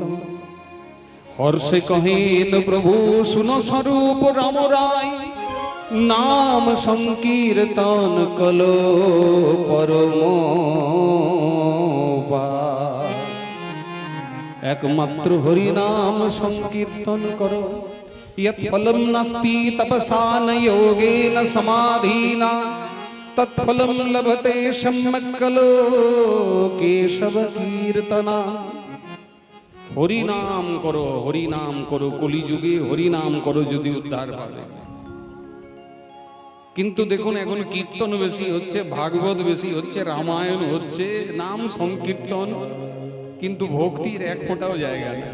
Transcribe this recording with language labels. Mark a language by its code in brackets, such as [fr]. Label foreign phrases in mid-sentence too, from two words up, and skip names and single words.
[bn] হর্ষে কহেন প্রভু শুনো স্বরূপ রাম রায়, নাম সংকীর্তন কলো পরম। একমাত্র হরিনাম সংকীর্তন করো। [sa] यत् फलं नास्ति तपसा न योगेन समाधिना, तत्फलं लभते सम्यक् खलु केशव कीर्तना। [bn] হরিনাম করো, হরিনাম করো, কলিযুগে হরিনাম করো, যদি উদ্ধার পাবে। কিন্তু দেখুন এখন কীর্তন বেশি হচ্ছে, ভাগবত বেশি হচ্ছে, রামায়ণ হচ্ছে, নাম সংকীর্তন, কিন্তু ভক্তির এক ফোঁটাও জায়গা নেই।